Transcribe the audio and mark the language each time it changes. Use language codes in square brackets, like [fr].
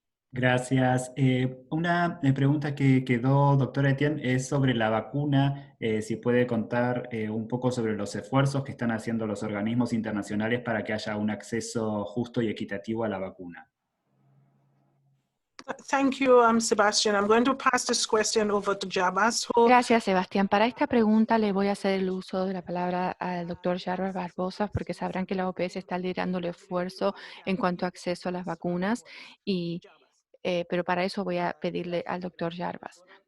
[es] Gracias. Una pregunta que quedó, doctora Etienne, es sobre la vacuna. Si puede contar un poco sobre los esfuerzos que están haciendo los organismos internacionales para que haya un acceso justo y equitativo a la vacuna. [en] Thank you, Sebastian. I'm going to pass this question over to Jarbas. [es] Gracias, Sebastián. Para esta pregunta le voy a hacer el uso de la palabra al doctor Jarbas Barbosa, porque sabrán que la OPS está liderando el esfuerzo en cuanto a acceso a las vacunas, pero para eso voy a pedirle al doctor Jarbas.